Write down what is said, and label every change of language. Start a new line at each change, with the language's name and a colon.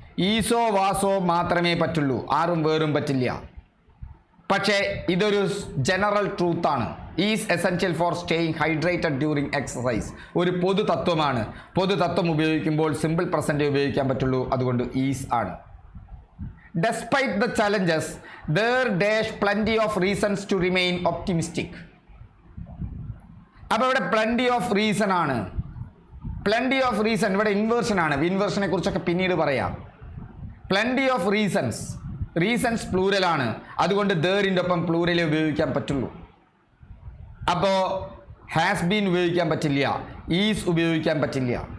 Malayalam: ഈസോ വാസോ മാത്രമേ പറ്റുള്ളൂ, ആറും വേറും പറ്റില്ല. പക്ഷേ ഇതൊരു general ട്രൂത്താണ്.
English: is essential for staying hydrated during exercise
Malayalam: ഒരു പൊതു തത്വമാണ്. പൊതു തത്വം ഉപയോഗിക്കുമ്പോൾ സിമ്പിൾ പ്രസൻറ്റേ ഉപയോഗിക്കാൻ പറ്റുള്ളൂ, അതുകൊണ്ട് ഈസ് ആണ്.
English: Despite the challenges, there dash plenty of reasons to remain optimistic.
Malayalam: അപ്പോൾ ഇവിടെ പ്ലൻറ്റി ഓഫ് റീസൺ ആണ്. പ്ലൻറ്റി ഓഫ് റീസൺ ഇവിടെ ഇൻവേർഷൻ ആണ്. ഇൻവേർഷനെ കുറിച്ചൊക്കെ പിന്നീട് പറയാം. Plenty of reasons. റീസൺസ് പ്ലൂരലാണ്, അതുകൊണ്ട് ദേറിൻ്റെ ഒപ്പം പ്ലൂരലേ ഉപയോഗിക്കാൻ പറ്റുള്ളൂ. അപ്പോൾ ഹാസ് ബീൻ ഉപയോഗിക്കാൻ പറ്റില്ല, ഈസ് ഉപയോഗിക്കാൻ പറ്റില്ല.